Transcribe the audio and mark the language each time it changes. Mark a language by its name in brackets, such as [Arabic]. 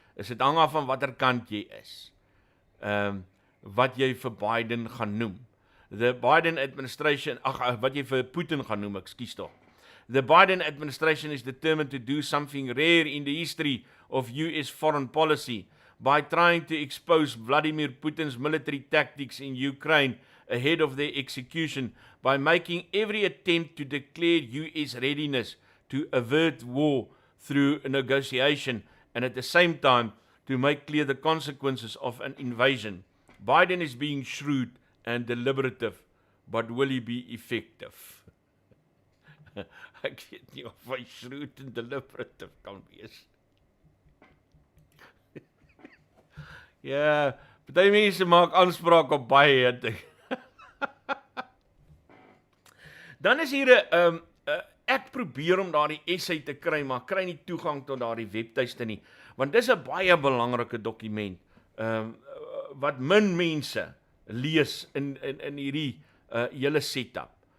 [Afrikaans] Is dit hang af van watter kant jy is. Wat jy vir Biden gaan noem. [English] The Biden administration, [Afrikaans] wat jy vir Putin gaan noem, ekskuus tog. [English] The Biden administration is determined to do something rare in the history of US foreign policy by trying to expose Vladimir Putin's military tactics in Ukraine ahead of their execution by making every attempt to declare US readiness to avert war through a negotiation and at the same time to make clear the consequences of an invasion. Biden is being shrewd and deliberative, but will he be effective? [Afrikaans] Ek weet nie of hy shrewd en deliberative kan wees. Ja, baie mense maak aanspraak op baie ding. Dan is hier ek probeer om daardie essay te kry, maar kry nie toegang tot daardie webtuiste nie, want dis 'n baie belangrike dokument, wat min mense lees in hierdie hele setup.